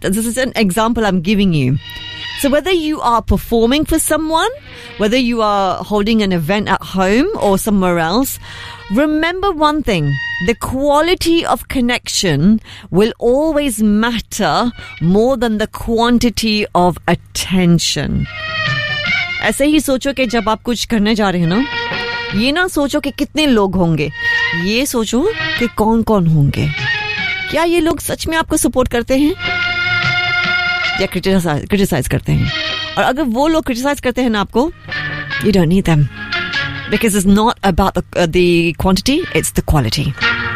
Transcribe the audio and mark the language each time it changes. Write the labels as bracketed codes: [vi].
[en] This is an example I'm giving you. So whether you are performing for someone, whether you are holding an event at home or somewhere else, remember one thing, the quality of connection will always matter more than the quantity of attention. [hi] ऐसे ही सोचो के जब आप कुछ करने जा रहे हो ना, ये ना सोचो के कितने लोग होंगे, ये सोचो के कौन कौन होंगे. क्या ये लोग सच में आपको support करते हैं या criticize करते हैं? और अगर वो लोग criticize करते हैं ना आपको, [en] you don't need them. Because it's not about the quantity, it's the quality.